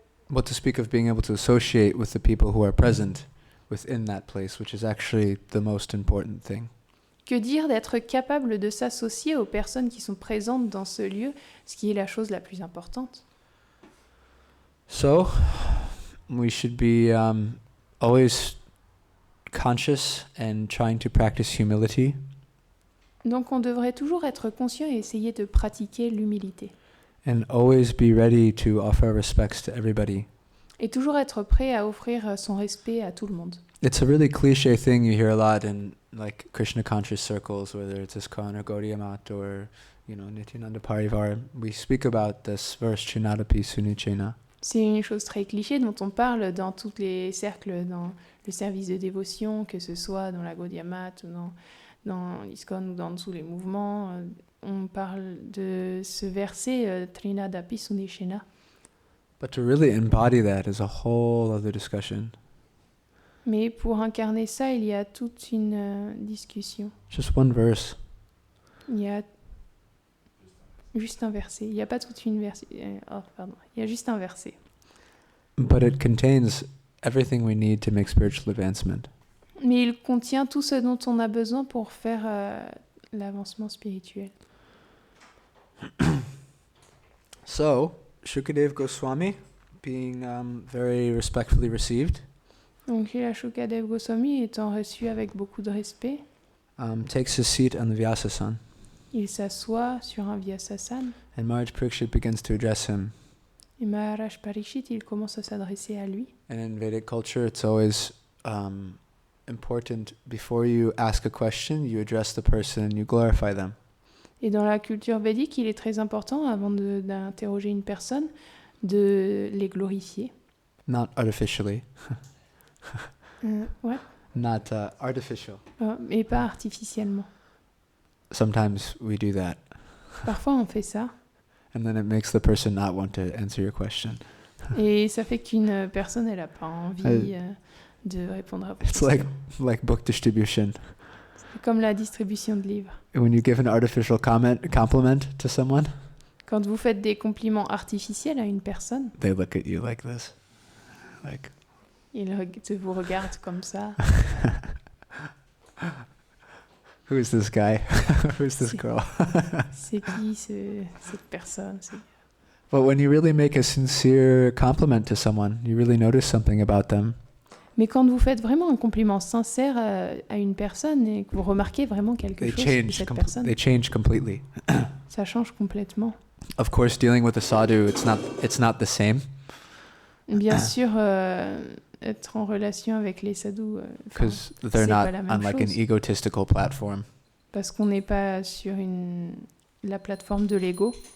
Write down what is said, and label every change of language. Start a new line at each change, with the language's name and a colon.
English: What to speak of being able to associate with the people who are present within that place, which is actually the most important thing.
French: Que dire d'être capable de s'associer aux personnes qui sont présentes dans ce lieu, ce qui est la chose la plus importante.
English: So, we should be always conscious and trying to practice humility.
French: Donc on devrait toujours être conscient et essayer de pratiquer l'humilité.
English: And always be ready to offer respects to everybody.
French: Et toujours être prêt à offrir son respect à tout le monde.
English: It's a really cliche thing you hear a lot in like Krishna conscious circles, whether it's ISKCON or Gaudiya Math or, Nityananda Parivar. We speak about this verse, Chinadapi Sunichena.
French: C'est une chose très cliché dont on parle dans tous les cercles, dans le service de dévotion, que ce soit dans la Gaudiya Math ou dans l'ISKCON ou dans tous les mouvements. On parle de ce verset, Trinadapi Sunishena.
English: But to really embody that is a whole other discussion.
French: Mais pour incarner ça, il y a toute une discussion.
English: Just one verse.
French: Il y a juste un verset. Il n'y a pas toute une verset. Il y a juste un verset.
English: But it contains everything we need to make spiritual advancement.
French: Mais il contient tout ce dont on a besoin pour faire l'avancement spirituel.
English: So, Shukadev Goswami, being very respectfully received,
French: Donc Srila Shukadev Goswami étant reçu avec beaucoup de respect,
English: takes his seat on the Vyasasana,
French: il s'assoit sur un Vyasasana
English: and Maharaj Parikshit begins to address him.
French: et Maharaj Parikshit, il commence à s'adresser à lui.
English: And in Vedic culture, it's always important, before you ask a question, you address the person and you glorify them.
French: Et dans la culture védique, il est très important, avant d'interroger une personne, de les glorifier.
English: Not artificially.
French: Ouais.
English: Not artificial.
French: Et pas artificiellement.
English: Sometimes we do that.
French: Parfois, on fait ça.
English: And then it makes the person not want to answer your question.
French: Et ça fait qu'une personne, elle n'a pas envie de répondre à votre
English: It's
French: question.
English: like book distribution.
French: C'est comme la distribution de livres.
English: When you give an artificial compliment to someone,
French: Quand vous faites des compliments artificiels à une personne,
English: they look at you like this. Like,
French: il vous regarde comme ça.
English: who is this guy? Who is this girl?
French: C'est qui cette personne?
English: But when you really make a sincere compliment to someone, you really notice something about them.
French: Mais quand vous faites vraiment un compliment sincère à une personne et que vous remarquez vraiment quelque chose de cette personne,
English: They change completely.
French: ça change complètement.
English: Of course, dealing with a sadhu, it's not the same.
French: Bien sûr, être en relation avec les sadhus,
English: Because they're not
French: pas la même
English: on like an
French: chose.
English: egotistical platform.
French: Parce qu'on n'est pas sur la plateforme de l'ego.